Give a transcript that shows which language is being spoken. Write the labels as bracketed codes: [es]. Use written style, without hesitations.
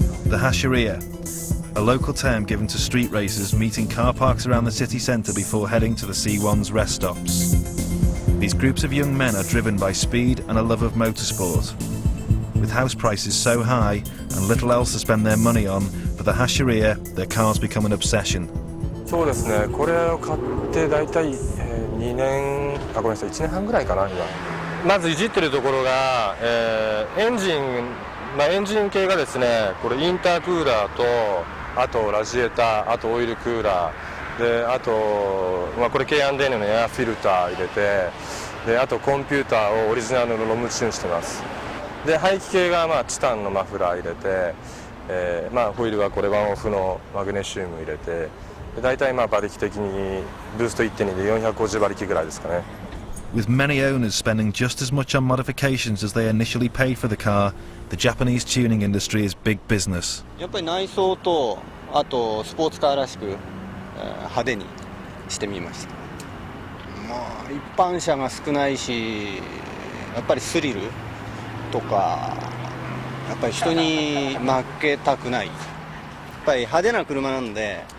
[en] The Hashiria, a local term given to street racers meeting car parks around the city centre before heading to the C1's rest stops. These groups of young men are driven by speed and a love of motorsport. With house prices so high and little else to spend their money on, for the Hashiria, their cars become an obsession. [ja] そうですね、これを買って大体2年、ごめんなさい、1年半ぐらいかな、今。まずいじってるところが、エンジンエンジン系がですね、これインタークーラーと、あとラジエーター、あとオイルクーラーで、あと、これ K&N のエアフィルター入れて、であとコンピューターをオリジナルのロムチューンしてます。で排気系がチタンのマフラー入れて、ホイールはこれワンオフのマグネシウム入れて、だいたい馬力的にブースト 1.2 で450馬力ぐらいですかね。 [en] With many owners spending just as much on modifications as they initially paid for the car, the Japanese tuning industry is big business. [ja] やっぱり内装とあとスポーツカーらしく派手にしてみました。一般車が少ないし、やっぱりスリルとかやっぱり人に負けたくない、やっぱり派手な車なんで。